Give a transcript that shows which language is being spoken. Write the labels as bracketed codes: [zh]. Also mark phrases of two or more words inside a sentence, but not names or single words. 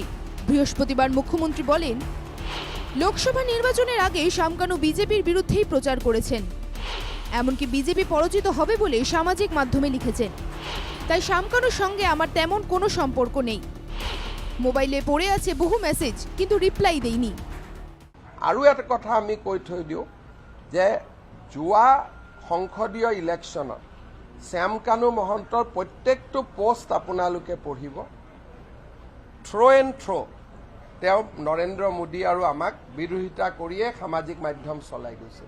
[bn] বৃহস্পতিবার মুখ্যমন্ত্রী বলেন, লোকসভা নির্বাচনের আগে শামকানু বিজেপির বিরুদ্ধেই প্রচার করেছেন। এমনকি বিজেপি পরাজিত হবে বলে সামাজিক মাধ্যমে লিখেছেন। তাই শামকানুর সঙ্গে আমার তেমন কোনো সম্পর্ক নেই। মোবাইলে পড়ে আছে বহু মেসেজ, কিন্তু রিপ্লাই দেইনি। [as] আৰু এটা কথা আমি কৈ থৈ দিওঁ যে যোৱা সংসদীয় ইলেকশ্যনত শামকানু মহন্তৰ প্ৰত্যেকটো পোষ্ট আপোনালোকে পঢ়িব। থ্ৰ' তেওঁ নৰেন্দ্ৰ মোদী আৰু আমাক বিৰোধিতা কৰিয়ে সামাজিক মাধ্যম চলাই গৈছিল।